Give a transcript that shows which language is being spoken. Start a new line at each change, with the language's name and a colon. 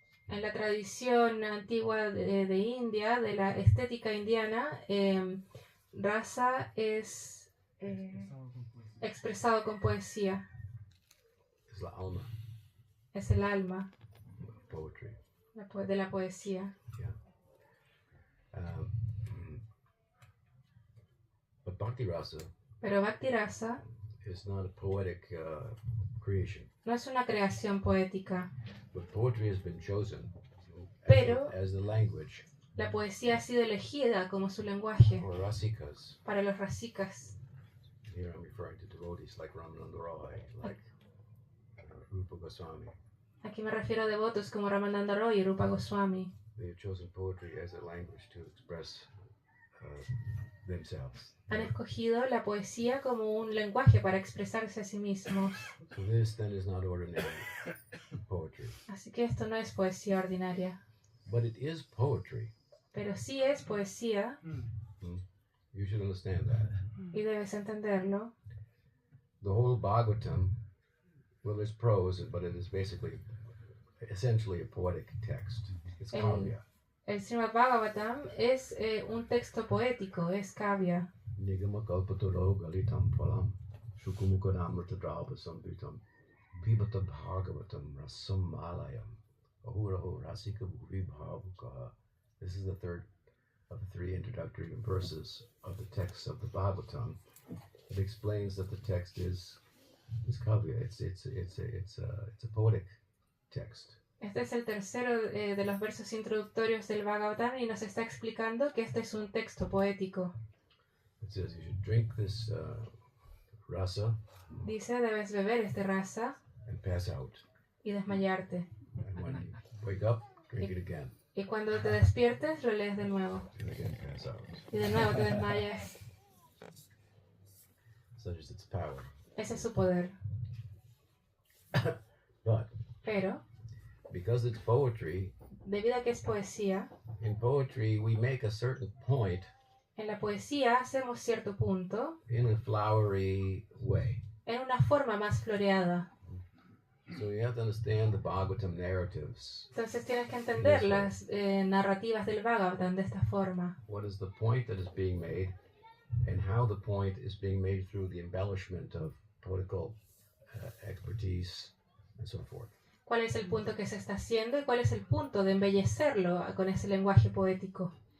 Spanish: En la tradición antigua de India, de la estética indiana, rasa es expresado con poesía. It's la alma Es el alma
English: of poetry.
Spanish: de la poesía.
English: But bhakti rasa
Spanish: Pero bhakti rasa
English: is not a poetic creation.
Spanish: no es una creación poética.
English: But poetry has been chosen
Spanish: Pero
English: as the language
Spanish: la poesía ha sido elegida como su lenguaje
English: for rasikas.
Spanish: para los rasikas.
English: Here I'm referring to devotees like Ramananda Roy, like Rupa Goswami.
Spanish: Aquí me refiero a devotos como Ramananda Roy y Rupa Goswami.
English: They have chosen poetry as a language to express themselves.
Spanish: Han escogido la poesía como un lenguaje para expresarse a sí mismos.
English: So this then is not ordinary poetry.
Spanish: Así que esto no es poesía ordinaria.
English: But it is poetry.
Spanish: Pero sí es poesía,
English: You should understand that.
Spanish: y debes entenderlo.
English: The whole Bhagavatam, well, there's prose, but it is essentially a poetic text. It's kavya.
Spanish: El Srimad Bhagavatam es un texto poético, es kavya.
Sanskrit: Nigama kalpataro galitam phalam shukumukadamrita drapa sampitam pibata bhagavatam rasam malayam ahuraho rasika bhuvi bhavukaha.
English: This is the third of the three introductory verses of the text of the Bhagavatam. It explains that the text is kavya. It's a poetic text.
Spanish: Este es el tercero de los versos introductorios del Bhagavatam y nos está explicando que este es un texto poético.
English: It says you should drink this rasa
Spanish: Dice, debes beber este rasa
English: and pass out.
Spanish: y desmayarte.
English: And when you wake up, drink it again.
Spanish: Y cuando te despiertes, lo lees de nuevo.
English: And again pass out.
Spanish: Y de nuevo te desmayas.
English: Such is its power.
Spanish: Ese es su poder.
English: But
Spanish: Pero,
English: because it's poetry,
Spanish: debido a que es poesía,
English: in poetry we make a certain point
Spanish: en la poesía hacemos cierto punto
English: in a flowery way.
Spanish: en una forma más floreada.
English: So you have to understand the Bhagavatam narratives.
Spanish: Entonces tienes que entender las narrativas del Bhagavatam de esta forma.
English: What is the point that is being made, and how the point is being made through the embellishment of poetical expertise and so forth.
Spanish: ¿Cuál es el punto que se está haciendo y cuál es el punto de embellecerlo con ese lenguaje poético?